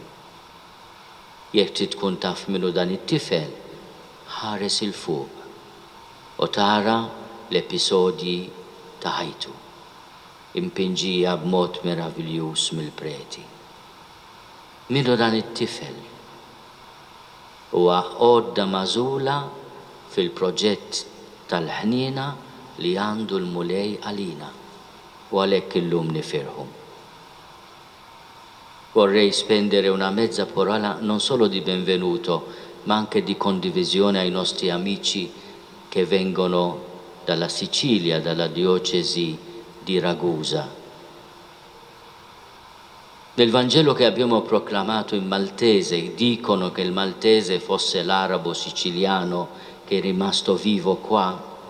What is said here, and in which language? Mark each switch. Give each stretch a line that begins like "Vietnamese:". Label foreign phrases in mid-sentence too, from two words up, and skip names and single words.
Maltese: Jekk trid tkun taf minu dan it-tifel, ħares il-fuq u tara l-episodji ta' ħajtu, impinġija b'mod meravigliuż mill-preti. Minu dan it-tifel huwa għodda mażula fil-proġett tal-ħniena li għandu l-mulej għalina u għalhekk illum nifirħu.
Italian: Vorrei spendere una mezza parola non solo di benvenuto, ma anche di condivisione ai nostri amici che vengono dalla Sicilia, dalla diocesi di Ragusa. Nel Vangelo che abbiamo proclamato in maltese, dicono che il maltese fosse l'arabo siciliano che è rimasto vivo qua.